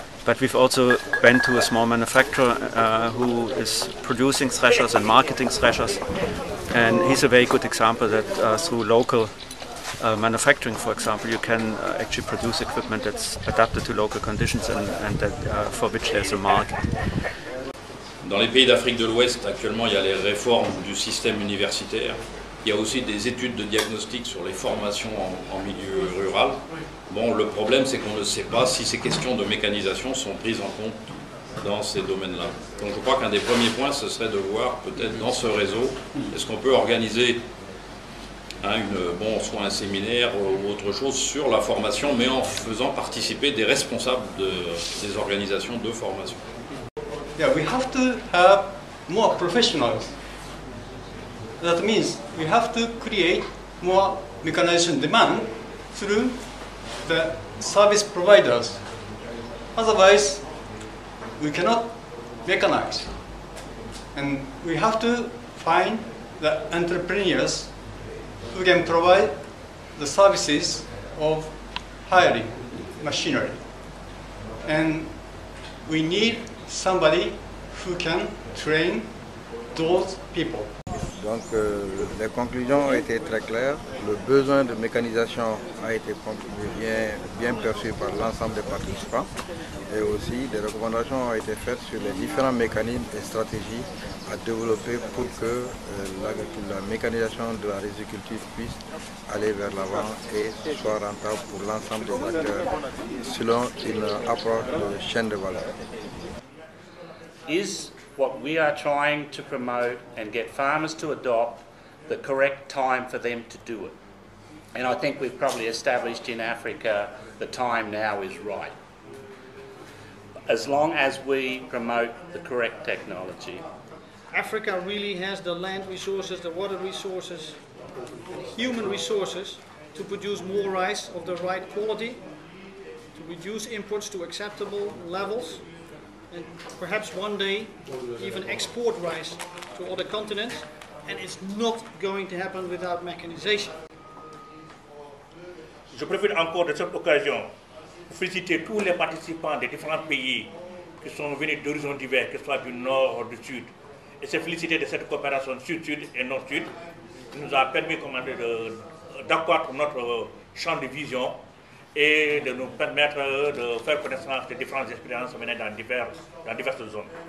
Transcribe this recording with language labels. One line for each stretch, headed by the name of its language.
English: But we've also went to a small manufacturer who is producing threshers and marketing threshers, and he's a very good example that through local manufacturing, for example, you can actually produce equipment that's adapted to local conditions and that, for which there's a market.
French: Dans les pays d'Afrique de l'Ouest, actuellement, il y a les réformes du système universitaire. Il y a aussi des études de diagnostic sur les formations en milieu rural. Bon, le problème, c'est qu'on ne sait pas si ces questions de mécanisation sont prises en compte dans ces domaines-là. Donc je crois qu'un des premiers points, ce serait de voir peut-être dans ce réseau, est-ce qu'on peut organiser soit un séminaire ou autre chose sur la formation, mais en faisant participer des responsables des organisations de formation.
English: Yeah, we have to have more professionals. That means we have to create more mechanization demand through the service providers. Otherwise, we cannot mechanize. And we have to find the entrepreneurs who can provide the services of hiring machinery. And we need somebody who can train those people.
French: Donc les conclusions ont été très claires. Le besoin de mécanisation a été bien perçu par l'ensemble des participants. Et aussi des recommandations ont été faites sur les différents mécanismes et stratégies à développer pour que la mécanisation de la riziculture puisse aller vers l'avant et soit rentable pour l'ensemble des acteurs selon une approche de chaîne de valeur.
English: Is what we are trying to promote and get farmers to adopt the correct time for them to do it. And I think we've probably established in Africa the time now is right. As long as we promote the correct technology. Africa really has the land resources, the water resources, and human resources to produce more rice of the right quality, to reduce imports to acceptable levels, and perhaps one day even export rice to other continents, and it's not going to happen without mechanization.
French: Je profite encore de cette occasion pour féliciter tous les participants des différents pays qui sont venus d'horizons divers, que ce soit du nord ou du sud, et se féliciter de cette coopération sud-sud et nord-sud qui nous a permis d'accroître notre champ de vision et de nous permettre de faire connaissance des différentes expériences menées dans diverses zones.